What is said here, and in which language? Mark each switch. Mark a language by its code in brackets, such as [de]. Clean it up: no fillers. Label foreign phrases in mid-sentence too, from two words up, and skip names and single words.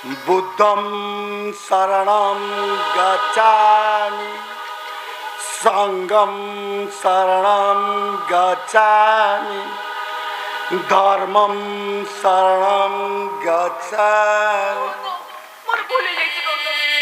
[sa] बुद्धं शरणं गच्छामि संघं शरणं गच्छामि धर्मं शरणं गच्छामि। [or] ମୋର ଭୁଲ ହେଇଯାଇଛି ଗୌତମ।